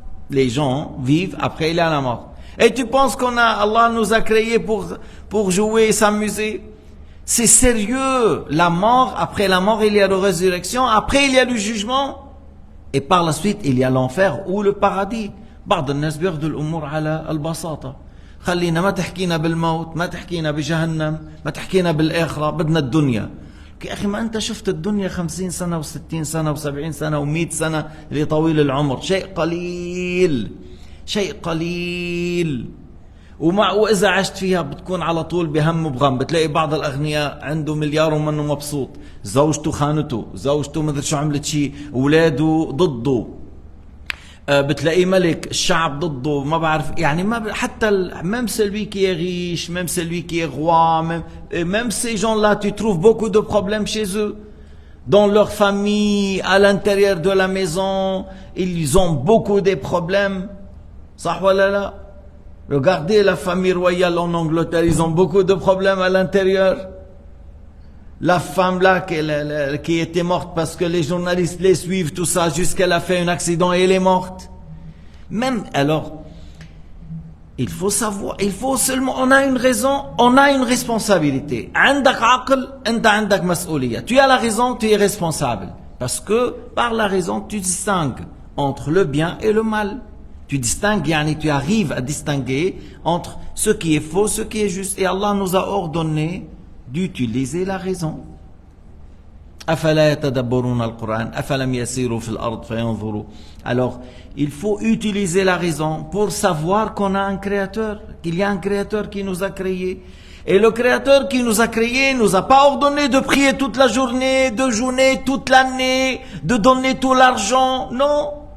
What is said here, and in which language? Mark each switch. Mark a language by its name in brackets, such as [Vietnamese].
[French] Les gens vivent, après il y a la mort. Et tu penses Allah nous a créés pour jouer et s'amuser? C'est sérieux. La mort, après la mort, il y a la résurrection, après il y a le jugement. Et par la suite, il y a l'enfer ou le paradis. [Arabic] بعض الناس بياخذوا الأمور على البساطة. خلينا ما تحكينا بالموت، ما تحكينا بجهنم، ما تحكينا بالآخرة، بدنا الدنيا. يا أخي ما أنت شفت الدنيا 50 سنة و60 سنة و70 سنة و100 سنة اللي طويل العمر، شيء قليل، شيء قليل. وإذا عشت فيها بتكون على طول بهم وبغم. بتلاقي بعض الأغنياء عنده مليار ومنه مبسوط، زوجته خانته، زوجته مدري شو عملت شيء، أولاده ضده، بتلاقيه ملك، الشعب ضده، ما بعرف يعني ما حتى [French] même celui qui est riche, même celui qui est roi, même ces gens-là, tu trouves beaucoup de problèmes chez eux. Dans leur famille, à l'intérieur de la maison, ils ont beaucoup de problèmes. [Arabic] صح ولا لا? [French] Regardez la famille royale en Angleterre, ils ont beaucoup de problèmes à l'intérieur. La femme là qui était morte parce que les journalistes les suivent, tout ça, jusqu'elle a fait un accident et elle est morte. Même, alors, il faut savoir, il faut seulement, on a une raison, on a une responsabilité. [Arabic] عندك عقل, أنت عندك مسؤولية. [French] Tu as la raison, tu es responsable. Parce que, par la raison, tu distingues entre le bien et le mal. Tu distingues, yani tu arrives à distinguer entre ce qui est faux, ce qui est juste. Et Allah nous a ordonné d'utiliser la raison. [Arabic] أفلا يتدبرون القرآن أفلم يسيروا في الأرض فينظروا. [French] Alors, il faut utiliser la raison pour savoir qu'on a un créateur, qu'il y a un créateur qui nous a créés. Et le créateur qui nous a créés nous a pas ordonné de prier toute la journée, de jeûner toute l'année, de donner tout l'argent. Non.